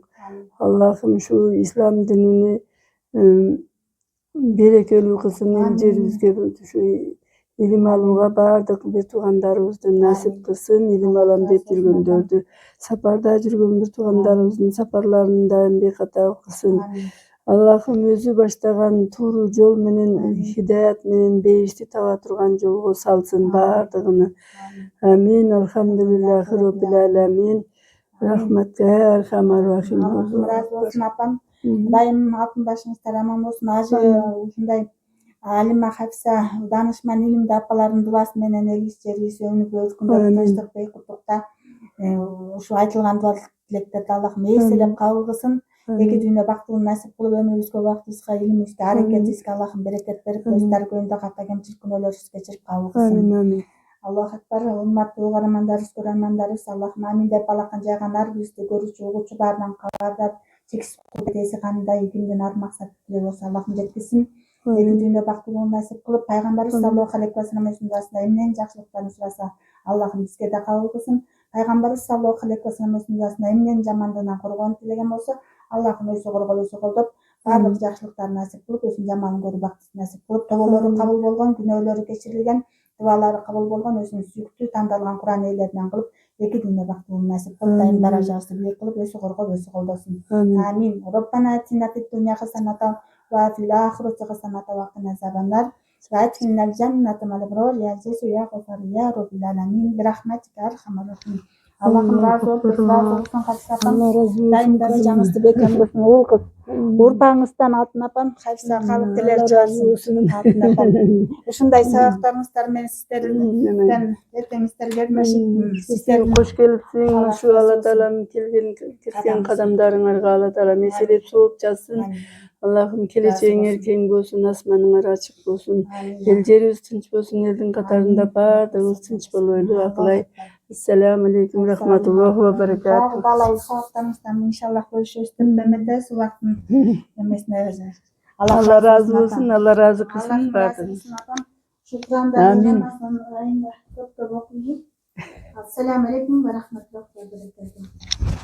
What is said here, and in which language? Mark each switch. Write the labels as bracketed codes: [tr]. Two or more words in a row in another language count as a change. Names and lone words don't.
[ky] Аллахым, ушу ислам динини берекелүү кылсын, эл жерибизге ушу илим алууга баардык бир туугандарыбызды насип кылсын. Илим алам деп жүргөндөрдү, сапарда жүргөн бир туугандарыбыздын сапарларын дайым бейката кылсын. Аллахым, өзү баштаган тууру жол менен, хидаят менен бейишти таба турган жолго салсын баардыгыны. Амин. [ar] الحمد لله رب العالمين. برحمتك أرحم الراحمين. [ky] Ыраазы болсун апам. Дайым алтын башыңыздар аман болсун. Ажы ушундай алима, хафса, данышман, илимдүү апалардын дубасы менен элибиз жерибиз өнүгүп өткүндө тынчтык, бейкуттукта ушу айтылган дуа тилектерди Аллахым эселеп кабыл кылсын. Эки дүйнө бактылыгын насип кылып, өмүрүбүзгө, убактыбызга, илимибизге, аракетибизге Аллахым берекет берип, өз таркөйүндө ката кемчилик күнөөлөрүбүздү кечирип кабыл кылсын. Амин. [ar] الله أكبر. [ky] Урматтуу угармандарыбыз, көрөрмандарыбыз, Аллахым амин деп алакан жайган ар бирибизди көрүүчү, угуучу баарынан кабардар, чексиз кудрети кандай игилден ар максат тилек болсо Аллахым жеткизсин. Эки дүйнө бактылыгын насип кылып, пайгамбарыбыз [ar] صلى الله عليه وسلم [ky] өзүнүн дуасында эмненин жакшылыктарын сураса, Аллахым бизге да кабыл кылсын. Пайгамбарыбыз [ar] صلى الله عليه وسلم [ky] өзүнүн дуасында эмненин жамандыгынан коргоону тилеген болсо, Аллахым өзү коргоп, өзү колдоп, баардык жакшылыктарын насип кылып, өзүнүн жаманын көрүү бактысын насип кылып, тоболору кабыл болгон, күнөөлөрү кечирилген, дуалары кабыл болгон, өзүнүн сүйүктүү тандалган Куран ээлеринен кылып, эки дүйнө бактылыгын насип кылып, дайым даражабызды бийик кылып, өзү коргоп, өзү колдосун. [ar] آمين. ربنا آتنا في الدنيا حسنة وفي الآخرة حسنة وقنا عذاب النار. وأدخلنا الجنة مع الأبرار يا عزيز يا غفار يا رب العالمين. برحمتك أرحم الراحمين. [ky] Аллахым разы болсун, разы болсун Хафса апам. Дайым даражаңызды бекем кылсын, уул кыз. Урпаңыздан алтын апам, Хафса калыптелер чыгарсын. Алтын апам. Ушундай сабактарыңыздар менен сиздерден эртеңиздер келмешик. Сиздер кош келипсиң. Ушу Алла Таалам кирген кадамдарыңарга Алла Таалам эселеп сооп жазсын. Аллахым, келечегиңер кең болсун, асманыңар ачык болсун. Эл жерибиз тынч болсун, элдин катарында баардыгыбыз тынч болойлу. Акылай. [ar] السلام عليكم رحمة الله وبركاته. [ky] Балай сабактарыңыздан иншаллах бөлүшөбүз деп эметебиз убактын эмесине. Алла разы болсун, Алла разы кылсын баардыгын. Шукран. Амин. Көп окуйбуз. [ar] السلام عليكم ورحمة الله وبركاته.